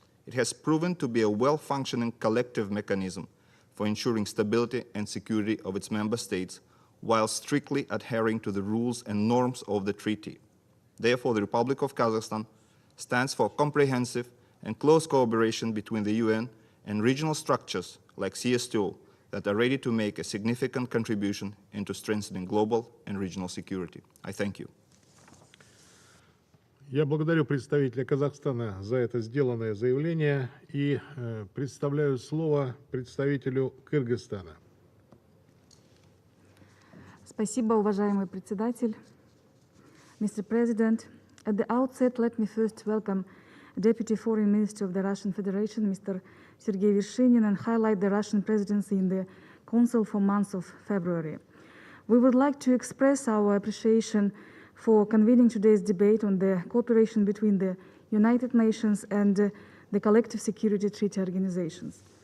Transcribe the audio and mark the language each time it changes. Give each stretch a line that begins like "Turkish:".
English: It has proven to be a well-functioning collective mechanism for ensuring stability and security of its member states while strictly adhering to the rules and norms of the treaty. Therefore, the Republic of Kazakhstan stands for comprehensive and close cooperation between the UN and regional structures like CSTO that are ready to make a significant contribution into strengthening global and regional security. I thank you.
Russian: Я благодарю представителя Казахстана за это сделанное заявление и предоставляю слово представителю Кыргызстана. Спасибо, уважаемый председатель.
English: Mr. President, at the outset, let me first welcome Deputy Foreign Minister of the Russian Federation, Mr. Sergei Vershinin, and highlight the Russian presidency in the Council for months of February. We would like to express our appreciation for convening today's debate on the cooperation between the United Nations and the collective security treaty organizations.